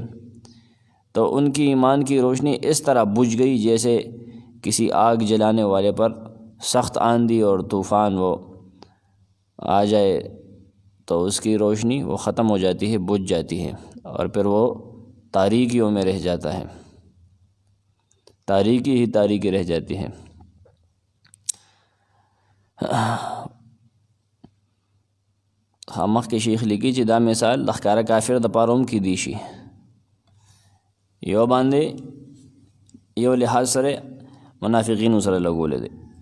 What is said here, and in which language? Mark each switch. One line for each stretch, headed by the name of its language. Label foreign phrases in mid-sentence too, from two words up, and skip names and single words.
Urdu: تو ان کی ایمان کی روشنی اس طرح بجھ گئی جیسے کسی آگ جلانے والے پر سخت آندھی اور طوفان وہ آ جائے تو اس کی روشنی وہ ختم ہو جاتی ہے، بجھ جاتی ہے، اور پھر وہ تاریکیوں میں رہ جاتا ہے، تاریکی رہ جاتی ہے.
Pashto: مخکې شیخ لیکي چې دا مثال د ښکاره کافر د پاره هم کیدی شي، یو باندې یو لحاظ سره منافقینو سره لګولی دی.